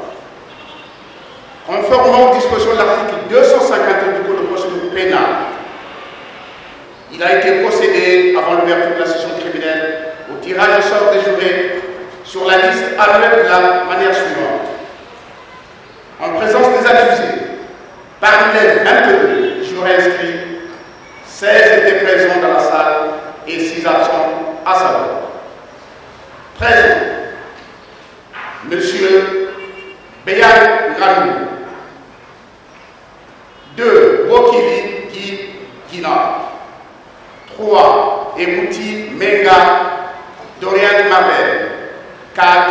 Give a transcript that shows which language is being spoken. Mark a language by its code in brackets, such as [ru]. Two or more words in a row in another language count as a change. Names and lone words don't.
[fr] Conformément aux dispositions de l'article 251 du Code de procédure pénale, il a été procédé, avant l'ouverture de la session criminelle, au tirage au sort des jurés sur la liste annuelle de la manière suivante. En présence des accusés, parmi les 22 jurés inscrits, 16 étaient présents dans la salle et 6 absents à savoir. Présent, M. Béyan Ramou, 2. Bokili Guy Guina, 3. Ebouti Menga Dorian Mabel, 4.